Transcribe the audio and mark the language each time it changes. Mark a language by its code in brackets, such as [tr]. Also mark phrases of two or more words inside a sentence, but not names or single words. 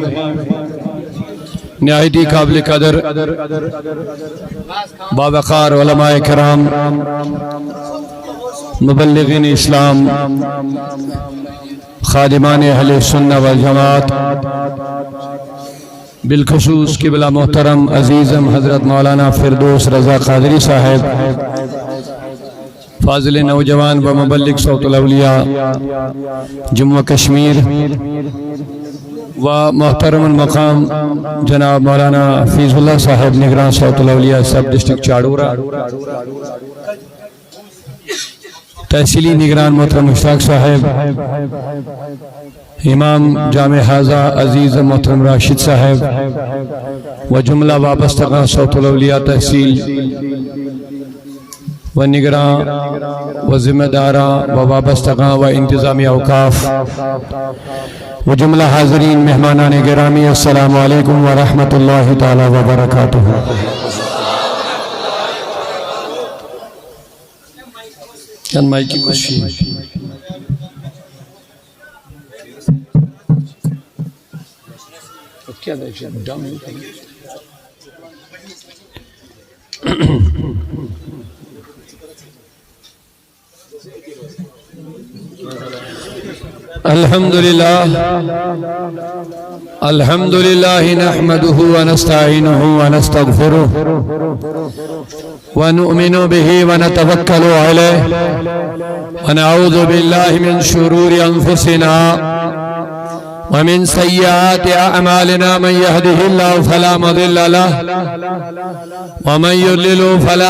[ur] نہایت قابل قدر باوقار علماء کرام مبلغین اسلام خادمان اہل سنہ والجماعت بالخصوص قبلہ محترم عزیزم حضرت مولانا فردوس رضا قادری صاحب فاضل نوجوان و مبلغ صوت الاولیاء جموں کشمیر و محترم المقام جناب مولانا فیض اللہ صاحب نگران صوت الاولیاء سب ڈسٹرکٹ چاڑورا تحصیلی نگران محترم مشتاق صاحب امام جامع حاضہ عزیز محترم راشد صاحب و جملہ وابستگان صوت الاولیاء تحصیل و نگران و ذمہ داران و وابستگان و انتظامی اوقاف و جملہ حاضرین مہمانان گرامی [ar] السلام علیکم ورحمۃ اللہ تعالی وبرکاتہ. چند مائی کی کچھ کیا الحمدللہ نحمده ونستعینه ونستغفره ونؤمن به ونتوکل علیہ ونعوذ باللہ من شرور انفسنا ومن سیئات اعمالنا من يهده الله فلا مضل له ومن يضلل فلا